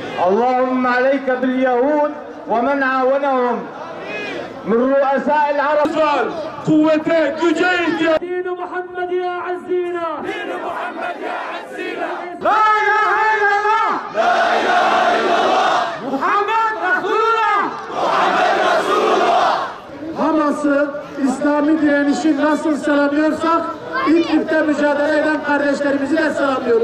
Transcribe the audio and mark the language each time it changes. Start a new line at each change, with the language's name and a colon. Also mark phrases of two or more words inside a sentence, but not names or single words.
Arabic: اللهم عليك باليهود ومن عاونهم من رؤساء العرب.
Turkish: Kuvvete, güce ihtiyaç.
Arabic: دين محمد يا عزينا. دين محمد يا عزينا. لا إله إلا الله. لا إله إلا الله. محمد رسول الله. محمد رسول الله.
Turkish: Hamas'ı, İslami direnişi nasıl selamlıyorsak İdlib'de mücadele eden kardeşlerimizi de selamlıyoruz.